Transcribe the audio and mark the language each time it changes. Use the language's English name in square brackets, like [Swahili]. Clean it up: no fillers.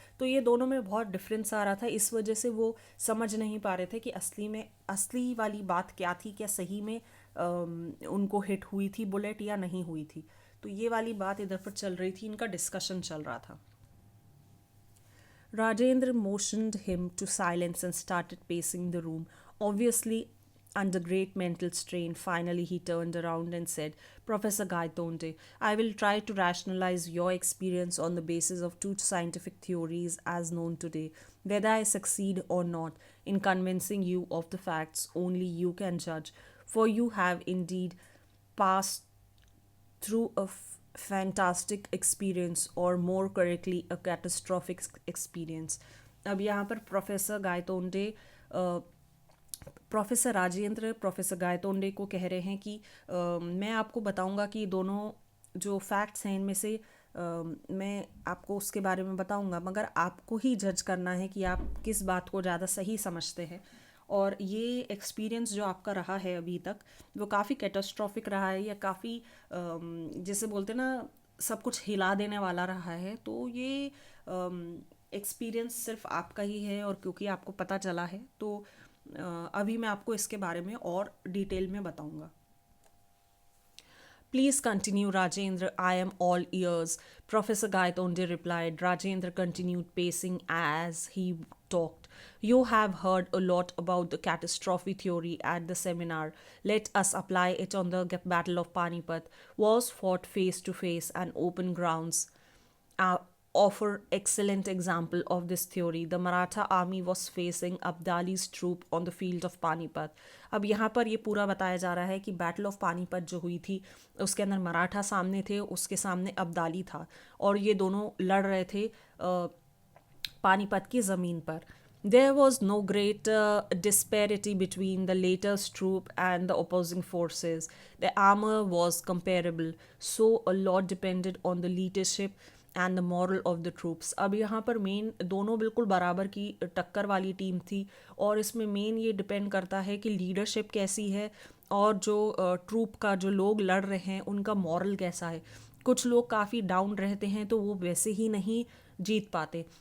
[Hindi] तो ये दोनों में बहुत डिफरेंस आ रहा था, इस वजह से वो समझ नहीं पा रहे थे कि असली वाली बात क्या थी, क्या सही में उनको हिट हुई थी बुलेट या नहीं हुई थी। तो ये वाली बात इधर पर चल रही थी, इनका डिस्कशन चल रहा था। [English] Rajendra motioned him to silence and started pacing the room. Obviously, under great mental strain, finally he turned around and said, Professor Gaitonde, I will try to rationalize your experience on the basis of two scientific theories as known today. Whether I succeed or not in convincing you of the facts, only you can judge, for you have indeed passed through a fantastic experience, or more correctly a catastrophic experience. [Hindi] अब यहाँ पर professor Gaitonde professor Rajendra professor Gaitonde को कह रहे हैं कि मैं आपको बताऊंगा कि दोनों जो फैक्ट्स हैं इनमें से मैं आपको उसके बारे में बताऊंगा, मगर आपको ही जज करना है कि आप किस बात को ज़्यादा सही समझते हैं। और ये एक्सपीरियंस जो आपका रहा है अभी तक वो काफ़ी कैटास्ट्रॉफिक रहा है, या काफ़ी जैसे बोलते ना सब कुछ हिला देने वाला रहा है। तो ये एक्सपीरियंस सिर्फ आपका ही है, और क्योंकि आपको पता चला है तो अभी मैं आपको इसके बारे में और डिटेल में बताऊंगा। [English] Please continue, Rajendra. I am all ears, Professor Gaitonde replied. Rajendra continued pacing as he talked. You have heard a lot about the catastrophe theory at the seminar. Let us apply it on the Battle of Panipat. Was fought face to face and open grounds. Offer excellent example of this theory. The Maratha army was facing Abdali's troop on the field of Panipat. [Hindi] अब यहाँ पर ये पूरा बताया जा रहा है कि बैटल ऑफ पानीपत जो हुई थी उसके अंदर मराठा सामने थे, उसके सामने अब्दाली था, और ये दोनों लड़ रहे थे पानीपत की ज़मीन पर। [English] There was no great disparity between the latest troop and the opposing forces. The armor was comparable, so a lot depended on the leadership and the morale of the troops. [Hindi] अब यहाँ पर मेन दोनों बिल्कुल बराबर की टक्कर वाली team थी और इसमें मेन ये डिपेंड करता है कि लीडरशिप कैसी है और जो ट्रूप का जो लोग लड़ रहे हैं उनका मॉरल कैसा है. कुछ लोग काफ़ी डाउन रहते हैं तो वो वैसे ही नहीं जीत पाते.